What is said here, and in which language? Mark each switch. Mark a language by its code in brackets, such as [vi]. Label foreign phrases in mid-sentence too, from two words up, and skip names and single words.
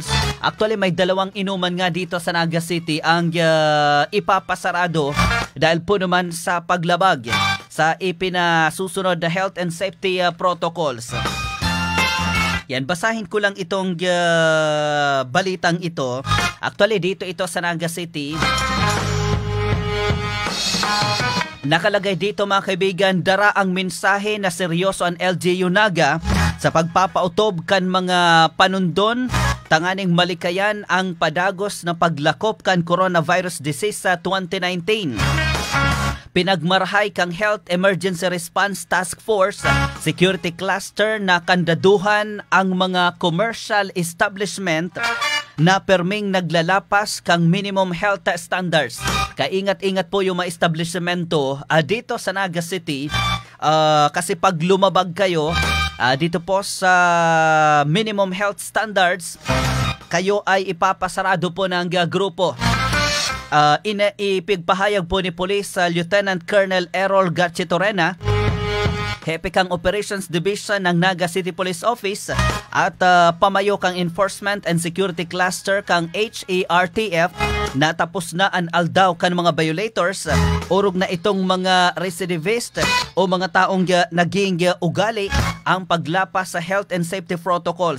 [tl] Actually, may 2 inuman nga dito sa Naga City ang ipapasarado dahil po naman sa paglabag sa ipinasusunod na [en] health and safety protocols. [tl] Yan, basahin ko lang itong balitang ito. Actually, dito ito sa Naga City. Nakalagay dito mga kaibigan, [bik] dara ang mensahe na seryoso ang LGU Naga sa pagpapautob kan mga panundon tanganing malikayan ang padagos na paglakop kan coronavirus disease sa 2019. Pinagmarahay kang Health Emergency Response Task Force Security Cluster na kandaduhan ang mga [en] commercial establishment [bik] na perming naglalapas kang [en] minimum health standards. [tl] Kaingat-ingat po yung mga establishmento dito sa Naga City kasi pag lumabag kayo dito po sa [en] minimum health standards, [tl] kayo ay ipapasarado po ng grupo. [bik] Ipigpahayag po ni Police Lieutenant Colonel Errol Gatchetorena, hepe kang Operations Division ng Naga City Police Office at pamayo kang Enforcement and Security Cluster kang HERTF na tapos na ang aldaw kan mga violators urog na itong mga recidivist o mga taong naging ugali ang paglapas sa [en] health and safety protocols.